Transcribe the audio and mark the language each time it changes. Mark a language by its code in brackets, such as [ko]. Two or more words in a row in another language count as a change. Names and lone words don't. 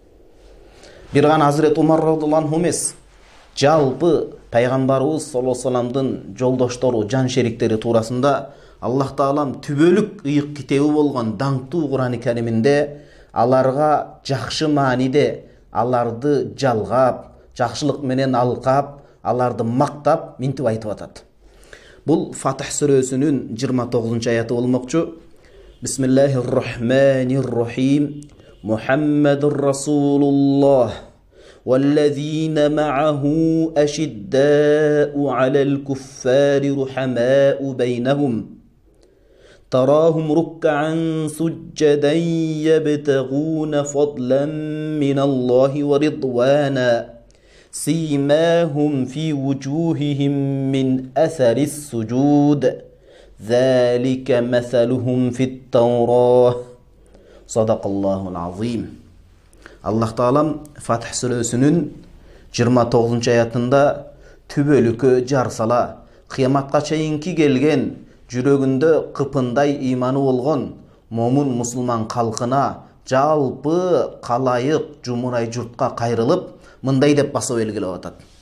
[ky] Бир гана Азирет Умар [ar] رضي الله عنه [ky] эмес, жалпы пайгамбарыбыз [ar] صلى الله عليه وسلم [ky] жолдоштору, жан шериктери туурасында Аллах Таалам түбөлүк ыйык китеби болгон даңктуу Кур'ани Кариминде аларга жакшы мааниде аларды жалгап, жакшылык менен алкап, аларды мактап, минтип айтып атат. Бул Фатих сүрөсүнүн 29 аяты болмокчу. [ar] بسم الله الرحمن الرحيم. محمد رسول الله والذين معه أشداء على الكفار رحماء بينهم تراهم ركعا سجدا يبتغون فضلا من الله ورضوانا سيماهم في وجوههم من أثر السجود ذلك مثلهم في التوراة صدق الله العظيم. [ky] Аллах Таалам Фатих сүрөсүнүн 29 аятында түбөлүккө жар сала, кыяматка чейинки келген, жүрөгүндө кыпындай ыйманы болгон момун мусулман калкына жалпы калайык жумурай журтка кайрылып мындай деп басып белгилеп атат.